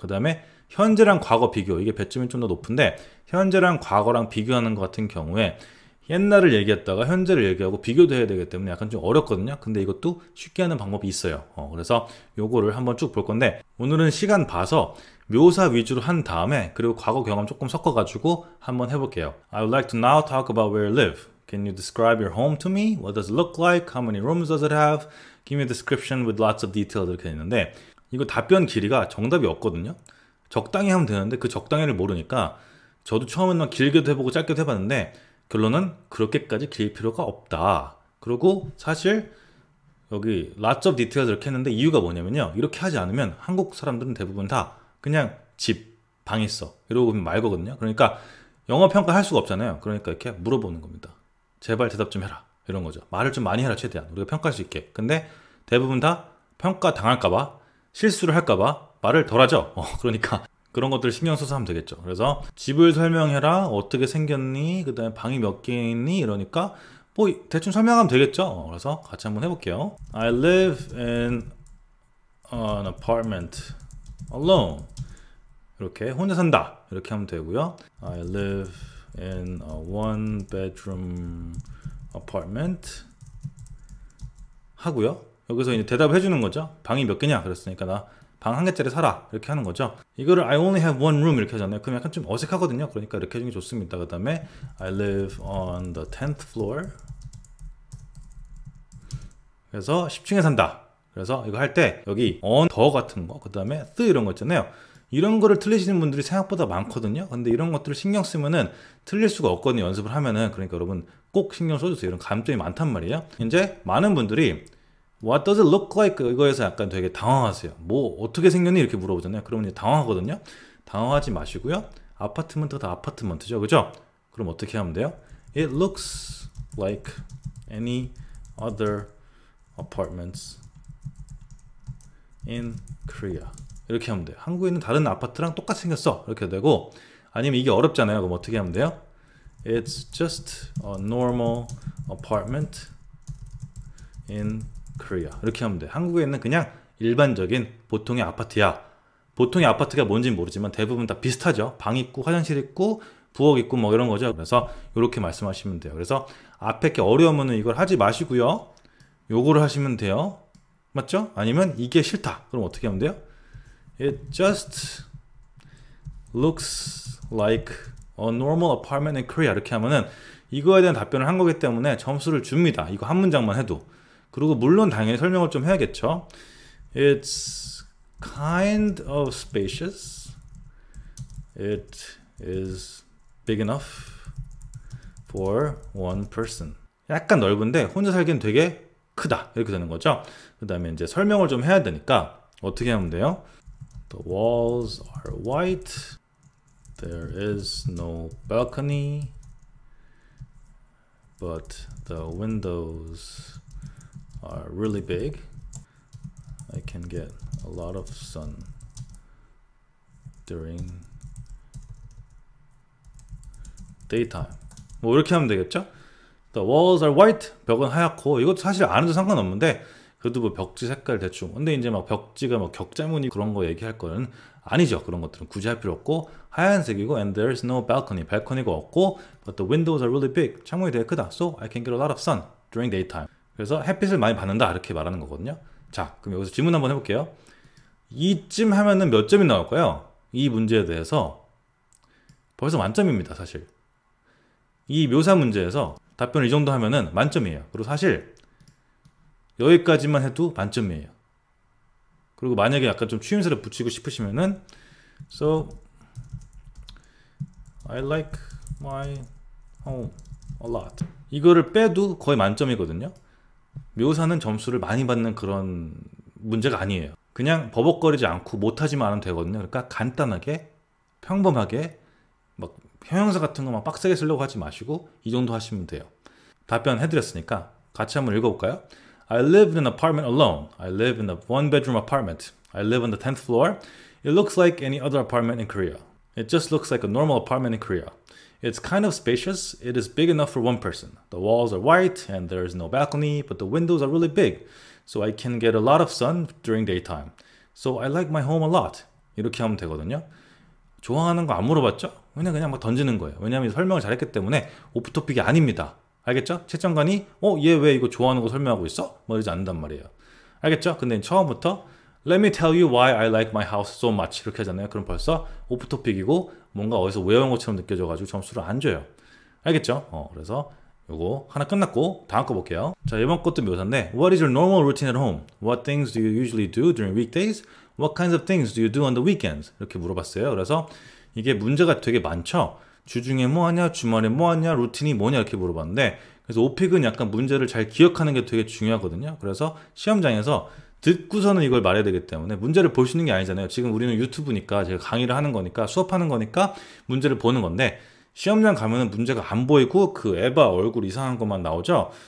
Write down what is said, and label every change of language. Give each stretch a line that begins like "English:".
Korean: 그 다음에 현재랑 과거 비교, 이게 배점이 좀 더 높은데, 현재랑 과거랑 비교하는 것 같은 경우에 옛날을 얘기했다가 현재를 얘기하고 비교도 해야 되기 때문에 약간 좀 어렵거든요. 근데 이것도 쉽게 하는 방법이 있어요. 그래서 요거를 한번 쭉 볼 건데, 오늘은 시간 봐서 묘사 위주로 한 다음에 그리고 과거 경험 조금 섞어가지고 한번 해볼게요.
English: I would like to now talk about where you live. Can you describe your home to me? What does it look like? How many rooms does it have? Give me a description with lots of details.
Korean: 이렇게 되는데, 이거 답변 길이가 정답이 없거든요. 적당히 하면 되는데 그 적당히를 모르니까, 저도 처음에는 길게도 해보고 짧게도 해봤는데 결론은 그렇게까지 길 필요가 없다. 그리고 사실 여기
English: lots of details
Korean: 이렇게 했는데 이유가 뭐냐면요, 이렇게 하지 않으면 한국 사람들은 대부분 다 그냥 집, 방 있어 이러고 말 거거든요. 그러니까 영어 평가 할 수가 없잖아요. 그러니까 이렇게 물어보는 겁니다. 제발 대답 좀 해라, 이런 거죠. 말을 좀 많이 해라, 최대한 우리가 평가할 수 있게. 근데 대부분 다 평가 당할까봐, 실수를 할까봐 말을 덜 하죠. 그러니까 그런 것들 신경 써서 하면 되겠죠. 그래서 집을 설명해라, 어떻게 생겼니, 그 다음에 방이 몇 개 있니, 이러니까 뭐 대충 설명하면 되겠죠. 그래서 같이 한번 해볼게요.
English: I live in an apartment alone.
Korean: 이렇게 혼자 산다 이렇게 하면 되고요.
English: I live in a one bedroom apartment
Korean: 하고요. 여기서 이제 대답해 주는 거죠. 방이 몇 개냐 그랬으니까 나 방 1개짜리 살아, 이렇게 하는 거죠. 이거를
English: I only have one room
Korean: 이렇게 하잖아요. 그럼 약간 좀 어색하거든요. 그러니까 이렇게 해주는 게 좋습니다. 그 다음에
English: I live on the 10th floor.
Korean: 그래서 10층에 산다. 그래서 이거 할 때 여기 on, 더 같은 거, 그 다음에 the 이런 거 있잖아요. 이런 거를 틀리시는 분들이 생각보다 많거든요. 근데 이런 것들을 신경 쓰면은 틀릴 수가 없거든요, 연습을 하면은. 그러니까 여러분 꼭 신경 써주세요. 이런 감점이 많단 말이에요. 이제 많은 분들이
English: What does it look like?
Korean: 이거에서 약간 되게 당황하세요. 뭐 어떻게 생겼니? 이렇게 물어보잖아요. 그러면 이제 당황하거든요. 당황하지 마시고요. 아파트먼트가 아파트먼트죠, 그죠? 그럼 어떻게 하면 돼요?
English: It looks like any other apartments in Korea.
Korean: 이렇게 하면 돼요. 한국에 있는 다른 아파트랑 똑같이 생겼어, 이렇게 되고. 아니면 이게 어렵잖아요. 그럼 어떻게 하면 돼요?
English: It's just a normal apartment in Korea.
Korean: 이렇게 하면 돼. 한국에 있는 그냥 일반적인 보통의 아파트야. 보통의 아파트가 뭔지는 모르지만 대부분 다 비슷하죠. 방 있고 화장실 있고 부엌 있고 뭐 이런 거죠. 그래서 이렇게 말씀하시면 돼요. 그래서 앞에 게 어려우면 이걸 하지 마시고요. 요거를 하시면 돼요. 맞죠? 아니면 이게 싫다. 그럼 어떻게 하면 돼요?
English: It just looks like a normal apartment in Korea.
Korean: 이렇게 하면은 이거에 대한 답변을 한 거기 때문에 점수를 줍니다. 이거 한 문장만 해도. 그리고 물론 당연히 설명을 좀 해야겠죠.
English: It's kind of spacious. It is big enough for one person.
Korean: 약간 넓은데 혼자 살기엔 되게 크다. 이렇게 되는 거죠. 그 다음에 이제 설명을 좀 해야 되니까 어떻게 하면 돼요?
English: The walls are white. There is no balcony. But the windows are really big. I can get a lot of sun during daytime.
Korean: 뭐 이렇게 하면 되겠죠?
English: The walls are white.
Korean: 벽은 하얗고 이것도 사실 안 해도 상관없는데 그래도 뭐 벽지 색깔 대충. 근데 이제 막 벽지가 막 격자무늬 그런 거 얘기할 거는 아니죠. 그런 것들은 굳이 할 필요 없고 하얀색이고
English: and there's no balcony.
Korean: 발코니가 없고
English: but the windows are really big.
Korean: 창문이 되게 크다.
English: So I can get a lot of sun during daytime.
Korean: 그래서 햇빛을 많이 받는다 이렇게 말하는 거거든요. 자, 그럼 여기서 질문 한번 해볼게요. 이쯤 하면은 몇 점이 나올까요? 이 문제에 대해서 벌써 만점입니다. 사실 이 묘사 문제에서 답변을 이 정도 하면은 만점이에요. 그리고 사실 여기까지만 해도 만점이에요. 그리고 만약에 약간 좀 추임새를 붙이고 싶으시면은
English: So I like my home a lot.
Korean: 이거를 빼도 거의 만점이거든요. 묘사는 점수를 많이 받는 그런 문제가 아니에요. 그냥 버벅거리지 않고 못하지만 않으면 되거든요. 그러니까 간단하게 평범하게 막 형용사 같은 거 막 빡세게 쓰려고 하지 마시고 이 정도 하시면 돼요. 답변 해드렸으니까 같이 한번 읽어볼까요?
English: I live in an apartment alone. I live in a one-bedroom apartment. I live on the 10th floor. It looks like any other apartment in Korea. It just looks like a normal apartment in Korea. It's kind of spacious. It is big enough for one person. The walls are white and there is no balcony, but the windows are really big. So I can get a lot of sun during daytime. So I like my home a lot.
Korean: 이렇게 하면 되거든요. 좋아하는 거 안 물어봤죠? 그냥 막 던지는 거예요. 왜냐하면 설명을 잘했기 때문에 오프토픽이 아닙니다. 알겠죠? 채점관이 얘 왜 이거 좋아하는 거 설명하고 있어? 뭐 이러지 않는단 말이에요. 알겠죠? 근데 처음부터
English: Let me tell you why I like my house so much
Korean: 이렇게 하잖아요. 그럼 벌써 오프토픽이고 뭔가 어디서 외워온 것처럼 느껴져가지고 점수를 안 줘요. 알겠죠? 그래서 요거 하나 끝났고 다음 거 볼게요. 자, 이번 것도 묘사인데
English: What is your normal routine at home? What things do you usually do during weekdays? What kinds of things do you do on the weekends?
Korean: 이렇게 물어봤어요. 그래서 이게 문제가 되게 많죠. 주중에 뭐 하냐, 주말에 뭐 하냐, 루틴이 뭐냐 이렇게 물어봤는데 그래서 오픽은 약간 문제를 잘 기억하는 게 되게 중요하거든요. 그래서 시험장에서 듣고서는 이걸 말해야 되기 때문에 문제를 볼 수 있는 게 아니잖아요. 지금 우리는 유튜브니까 제가 강의를 하는 거니까 수업하는 거니까 문제를 보는 건데 시험장 가면은 문제가 안 보이고 그 에바 얼굴 이상한 것만 나오죠.